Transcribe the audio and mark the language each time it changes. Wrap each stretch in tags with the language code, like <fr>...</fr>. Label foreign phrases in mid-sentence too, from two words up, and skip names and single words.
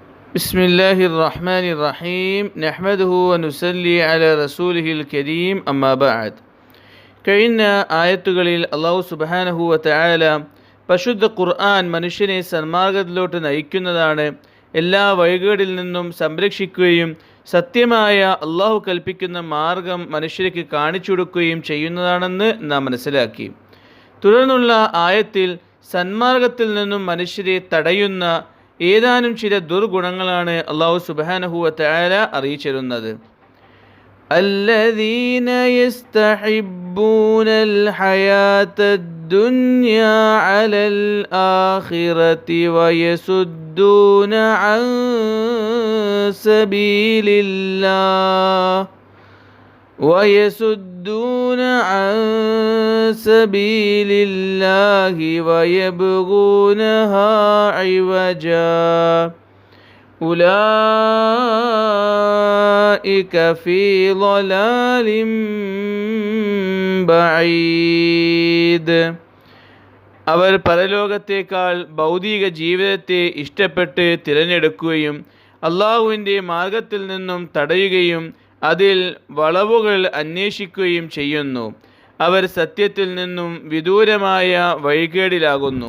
<ar>بسم الله الرحمن الرحيم نحمده ونصلي على رسوله الكريم أما بعد</ar> <ml>കഴിഞ്ഞ ആയത്തുകളിൽ</ml> <ar>الله سبحانه وتعالى</ar> <ml>പരിശുദ്ധ ഖുർആൻ മനുഷ്യനെ സന്മാർഗത്തിലോട്ട് നയിക്കുന്നതാണ്, എല്ലാ വഴികളിൽ നിന്നും സംരക്ഷിക്കുകയും സത്യമായ അല്ലാഹു കൽപ്പിക്കുന്ന മാർഗം മനുഷ്യർക്ക് കാണിച്ചു കൊടുക്കുകയും ചെയ്യുന്നതാണെന്ന് നാം മനസ്സിലാക്കി. തുടർന്നുള്ള ആയത്തിൽ സന്മാർഗത്തിൽ നിന്നും മനുഷ്യരെ തടയുന്ന ഏതാനും ചില ദുർഗുണങ്ങളാണ്</ml> <ar>الله سبحانه وتعالى</ar> <ml>അറിയിച്ചിരുന്നത്.</ml> <ar>الذين يستحبون الحياة الدنيا على الآخرة ويصدون عن سبيل الله ويبغونها عوجا أولئك في ضلال بعيد.</ar> <ml>അവർ പരലോകത്തേക്കാൾ ഭൗതിക ജീവിതത്തെ ഇഷ്ടപ്പെട്ട് തിരഞ്ഞെടുക്കുകയും അള്ളാഹുവിൻ്റെ മാർഗത്തിൽ നിന്നും തടയുകയും അതിൽ വളവുകൾ അന്വേഷിക്കുകയും ചെയ്യുന്നു. അവർ സത്യത്തിൽ നിന്നും വിദൂരമായ വഴികേടിലാകുന്നു.</ml>